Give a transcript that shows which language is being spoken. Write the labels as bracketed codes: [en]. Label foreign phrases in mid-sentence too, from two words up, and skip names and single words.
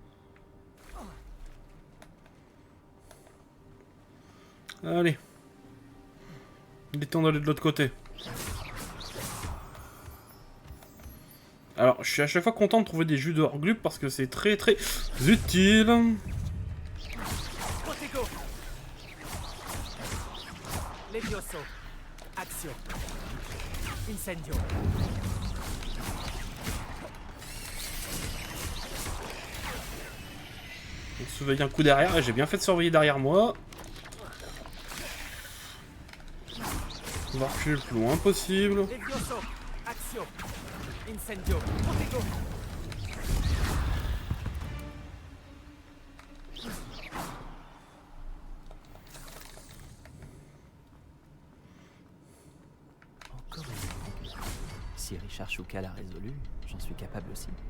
[fr] Allez. Il est temps d'aller de l'autre côté. Alors, je suis à chaque fois content de trouver des jus de Horglup parce que c'est très très utile. Protego. Levioso. Axio. Incendio. On surveille un coup derrière et j'ai bien fait de surveiller derrière moi. On va reculer le plus loin possible. Levioso. Axio. Incendio. Protego. Encore une énigme. Si Richard Shuka l'a résolu, j'en suis capable aussi.